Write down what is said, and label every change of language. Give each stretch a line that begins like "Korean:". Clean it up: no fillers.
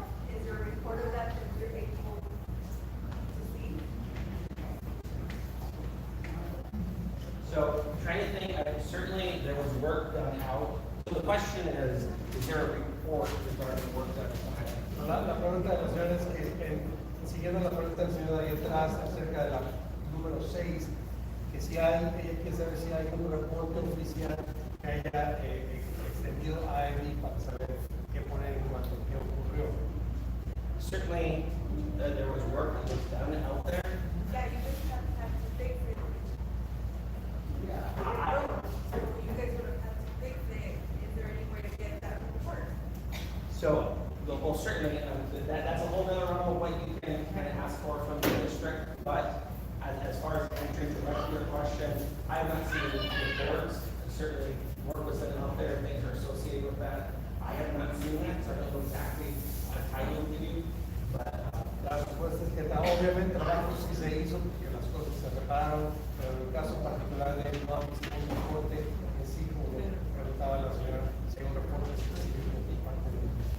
English: Is there a report of that that you're able to see? So, trying to think, certainly there was work done out. So the question is there a report regarding work done out?
Spanish: La pregunta de la señora es que, siguiendo la pregunta del señor de ahí atrás acerca de la número 6, que si hay, ella quiere saber si hay un reporte oficial que haya extendido a IID para saber qué poner en cuanto a qué ocurrió.
English: Certainly, there was work that was done out there. Yeah, you just have to fix it. Yeah. You guys would have had to fix it. Is there any way to get that report? So, well, certainly, that's a whole other realm of what you can kind of ask for from the district, but as far as answering directly your question, I have not seen the reports. Certainly, work was done out there, things are associated with that. I have not seen that, so I don't know exactly a title to you, but
Spanish: La respuesta es que obviamente el trabajo sí se hizo porque las cosas se repararon, pero en el caso particular de él no ha visto un reporte en sí, como preguntaba la señora, si hay un reporte específico de parte de él.